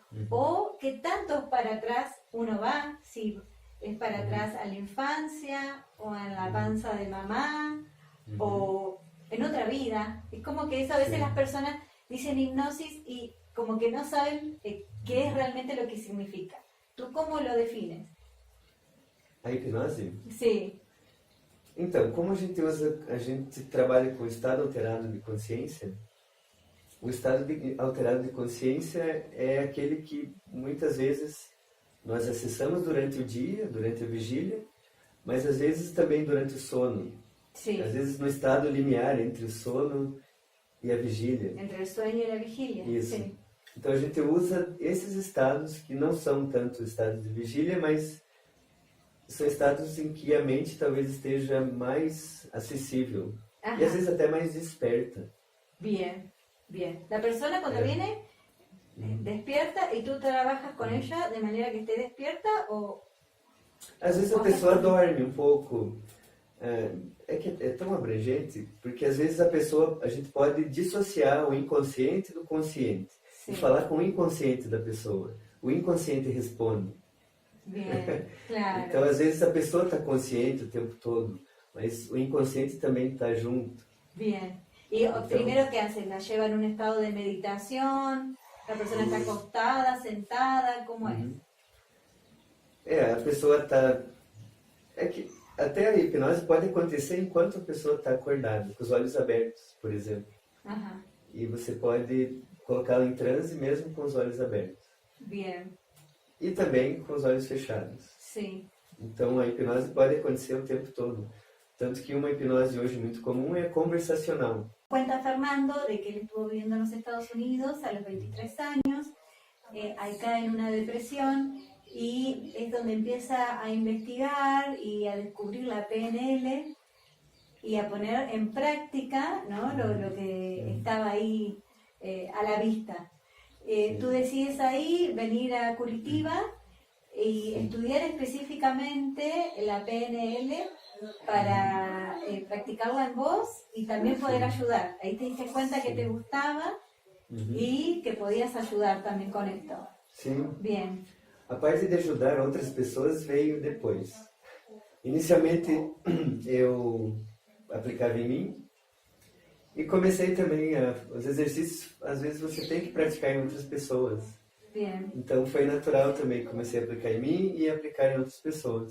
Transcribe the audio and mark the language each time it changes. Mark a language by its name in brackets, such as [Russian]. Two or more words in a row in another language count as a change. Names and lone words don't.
[Spanish] O qué tanto para atrás uno va, si es para atrás a la infancia o en la panza de mamá o en otra vida. Es como que eso a veces Sí. las personas dicen hipnosis y como que no saben qué es realmente lo que significa. ¿Tú cómo lo defines? [Portuguese] A hipnose? [Spanish] Sí, [Portuguese] Então, como a gente trabalha com o estado alterado de consciência, o estado alterado de consciência é aquele que muitas vezes nós acessamos durante o dia, durante a vigília, mas às vezes também durante o sono. [Spanish] sí. [Portuguese] Às vezes no estado limiar entre o sono e a vigília. [Spanish] Entre el sueño y la vigilia. [Portuguese] Isso. [Spanish] Sí. [Portuguese] Então a gente usa esses estados que não são tanto estados de vigília, mas são estados em que a mente talvez esteja mais acessível [Spanish] Ajá. [Portuguese] e às vezes até mais desperta. [Spanish] Bien, bien. La persona cuando viene despierta y tú trabajas con ella de manera que esté despierta o... [Portuguese] Às vezes a pessoa dorme um pouco. É que é tão abrangente, porque às vezes a gente pode dissociar o inconsciente do consciente [Spanish] Sí. [Portuguese] e falar com o inconsciente da pessoa. O inconsciente responde. [Spanish] Bien, claro. [Portuguese] Então às vezes a pessoa está consciente o tempo todo, mas o inconsciente também está junto. [Spanish] Bien. Y primero, ¿qué hacen? ¿La llevan en un estado de meditación? ¿La persona está acostada, sentada? ¿Cómo es? [Portuguese] A pessoa está... É que até a hipnose pode acontecer enquanto a pessoa está acordada, com os olhos abertos, por exemplo. [Spanish] Ajá. [Portuguese] E você pode colocá-la em transe mesmo com os olhos abertos. [Spanish] Bien, [Portuguese] E também com os olhos fechados. [Spanish] sí. [Portuguese] Então a hipnose pode acontecer o tempo todo. Tanto que uma hipnose hoje muito comum é conversacional. [Spanish] Cuenta Fernando de que él estuvo viviendo en los Estados Unidos a los 23 años, ahí cae en una depresión y es donde empieza a investigar y a descubrir la PNL y a poner en práctica, ¿no? lo que estaba ahí a la vista. Tú decides ahí venir a Curitiba y estudiar específicamente la PNL para practicarla en vos y también poder ayudar. Ahí te diste cuenta que te gustaba y que podías ayudar también con esto. [Portuguese] Sim. [Spanish] Bien. [Portuguese] A parte de ajudar outras pessoas veio depois. Inicialmente eu aplicava em mim e comecei também os exercícios, às vezes você tem que praticar em outras pessoas. [Spanish] Bien. [Portuguese] Então foi natural também, comecei a aplicar em mim e aplicar em outras pessoas.